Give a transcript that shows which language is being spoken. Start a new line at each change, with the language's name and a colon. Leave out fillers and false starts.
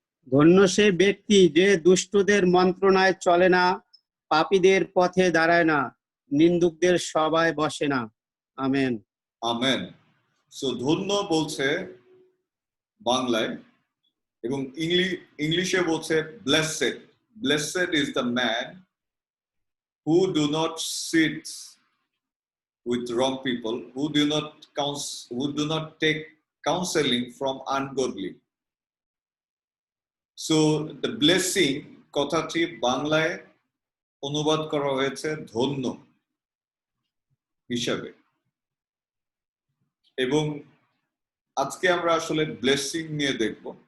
Bangla: ধন্য সেই ব্যক্তি যে দুষ্টদের মন্ত্রণায় চলে না, পাপীদের পথে দাঁড়ায় না, নিন্দুকদের সভায় বসে না। আমেন। আমেন। সো ধন্য বলছে বাংলায় এবং ইংলিশে বলছে blessed.
English: Blessed is the man who do not sit with wrong people, who do not take counseling from ungodly.
Bangla: So the blessing কথাটি বাংলায় অনুবাদ করা হয়েছে ধন্য হিসাবে এবং আজকে আমরা আসলে ব্লেসিং নিয়ে দেখব।